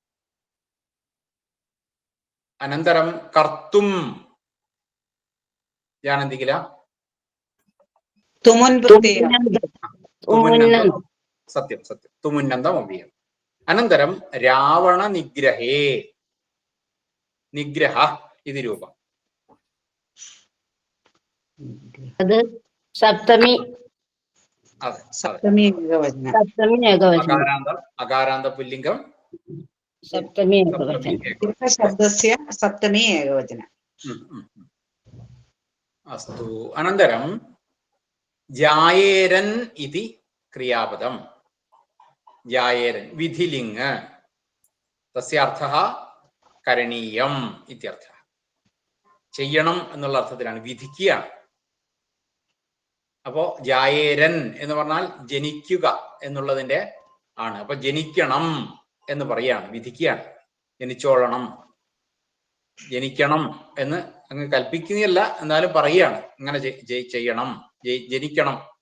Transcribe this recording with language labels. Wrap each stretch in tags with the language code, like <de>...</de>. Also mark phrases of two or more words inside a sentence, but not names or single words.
<sa>अनन्तरं कर्तुं जानन्ति किल? तुमुन्नन्तं सत्यं सत्यं तुमुन्नन्तम् अव्ययम्। अनन्तरं रावणनिग्रहे निग्रह इति रूपम्।</sa> <ml>അത് സപ്തമി</ml> <sa>सप्तमी एकवचनं</sa> <ml>സപ്തമി ഏകവചനം.</ml> <sa>अकारान्त पुल्लिङ्गं</sa> <ml>സപ്തമി ഏകവചനം.</ml> <sa>शब्दस्य सप्तमी एकवचनं। अस्तु। अनन्तरं जायेरन् इति क्रियापदं जायेरन् विधिलिङ्ग तस्य अर्थः करणीयम् इत्यर्थः</sa> <ml>ചെയ്യണം എന്നുള്ള അർത്ഥത്തിലാണ് വിധിക്കുകയാണ്. അപ്പോൾ ജായേരൻ എന്ന് പറഞ്ഞാൽ ജനിക്കുക എന്നുള്ളതിന്റെ ആണ്. അപ്പൊ ജനിക്കണം എന്ന് പറയാണ്, വിധിക്കുകയാണ്. ജനിച്ചോളണം, ജനിക്കണം എന്ന് അങ്ങ് കൽപ്പിക്കുകയല്ല, എന്നാലും പറയുകയാണ് ഇങ്ങനെ ചെയ്യണം, ജനിക്കണം.</ml>